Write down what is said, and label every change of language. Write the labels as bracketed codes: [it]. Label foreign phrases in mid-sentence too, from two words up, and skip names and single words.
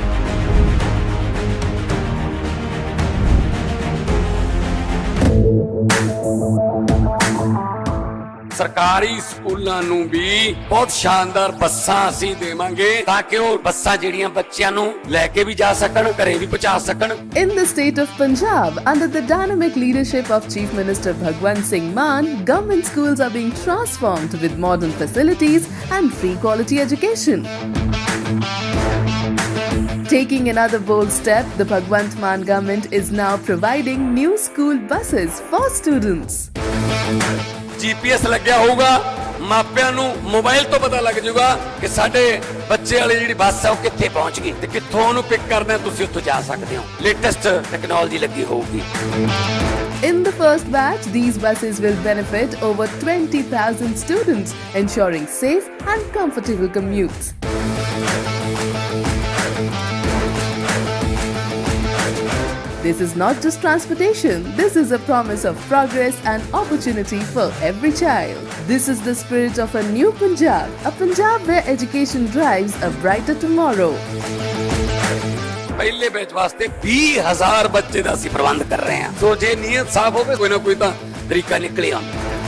[hi] है। [pa] ਸਰਕਾਰੀ ਸਕੂਲਾਂ ਨੂੰ ਵੀ ਬਹੁਤ ਸ਼ਾਨਦਾਰ ਬੱਸਾਂ ਅਸੀਂ ਦੇਵਾਂਗੇ ਤਾਂ ਕਿ ਉਹ ਬੱਸਾਂ ਜਿਹੜੀਆਂ ਬੱਚਿਆਂ ਨੂੰ ਲੈ ਕੇ ਵੀ ਜਾ ਸਕਣ, ਘਰੇ ਵੀ ਪਹੁੰਚਾ ਸਕਣ। [en] In the state of Punjab, under the dynamic leadership of Chief Minister Bhagwant Singh Mann, government schools are being transformed with modern facilities and free quality education. Taking another bold step, the Bhagwant Mann government is now providing new school buses for students. [pa] GPS ਲੱਗਿਆ ਹੋਊਗਾ, ਮਾਪਿਆਂ ਨੂੰ ਮੋਬਾਈਲ ਤੋਂ ਪਤਾ ਲੱਗ ਜਾਊਗਾ ਕਿ ਸਾਡੇ ਬੱਚੇ ਵਾਲੀ ਜਿਹੜੀ ਬੱਸ ਹੈ ਉਹ ਕਿੱਥੇ ਪਹੁੰਚ ਗਈ ਤੇ ਕਿੱਥੋਂ ਉਹਨੂੰ ਪਿਕ ਕਰਨਾ ਤੁਸੀਂ ਉੱਥੋਂ ਜਾ ਸਕਦੇ ਹੋ। [en] latest technology [pa] ਲੱਗੀ ਹੋਊਗੀ। [en] In the first batch, these buses will benefit over 20,000 students, ensuring safe and comfortable commutes. This is not just transportation, this is a promise of progress and opportunity for every child. This is the spirit of a new Punjab, a Punjab where education drives a brighter tomorrow. [pa] ਪਹਿਲੇ ਬੈਚ ਵਾਸਤੇ 20,000 ਬੱਚੇ ਦਾ ਅਸੀਂ ਪ੍ਰਬੰਧ ਕਰ ਰਹੇ ਹਾਂ। ਸੋ ਜੇ ਨੀਅਤ ਸਾਫ਼ ਹੋਵੇ ਕੋਈ ਨਾ ਕੋਈ ਤਾਂ ਤਰੀਕਾ ਨਿਕਲੇ ਆਉਂਦਾ।